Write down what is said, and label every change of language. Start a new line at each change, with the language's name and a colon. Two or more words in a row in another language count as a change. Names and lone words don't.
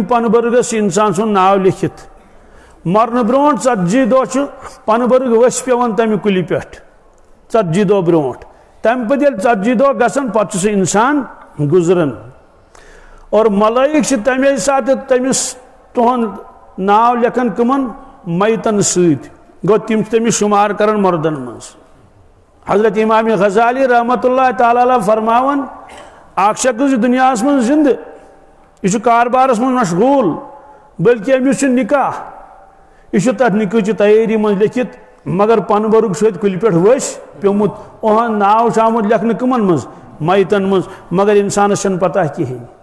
Kashmiri: پنہٕ برگس انسان سُنٛد ناو لیکھِتھ مرنہٕ برونٛٹھ 40 دۄہ چھُ پنہٕ برگ ؤسۍ پیوان تمہِ کُلہِ پٮ۪ٹھ 40 دۄہ برونٛٹھ تمہِ پتہٕ ییٚلہِ 40 دۄہ گژھان پتہٕ چھُ سُہ انسان گُزران اور ملٲیِک چھِ تمے ساتہٕ تٔمِس تُہُنٛد ناو لیکھان کٕمن میتن سۭتۍ گوٚو تِم چھِ تٔمِس شُمار کران مردن منٛز حضرت امام غزالی
Arabic: رحمۃ اللہ تعالیٰ علیہ
Kashmiri: فرماوان اکھ شخص چھُ دُنیاہس منٛز زندٕ یہ چھُ کاربارس منٛز مشغوٗل بلکہ أمِس چھُ نکاح یہ چھُ تتھ نکاحچہِ تیٲری منٛز لیکھِتھ مگر پنہٕ برگ چھُ اتہِ کُلہِ پٮ۪ٹھ ؤسۍ پیومُت اُہُنٛد ناو چھُ آمُت لیکھنہٕ کٕمن منٛز میتن منٛز مگر انسانس چھنہٕ پتہ کہیٖنۍ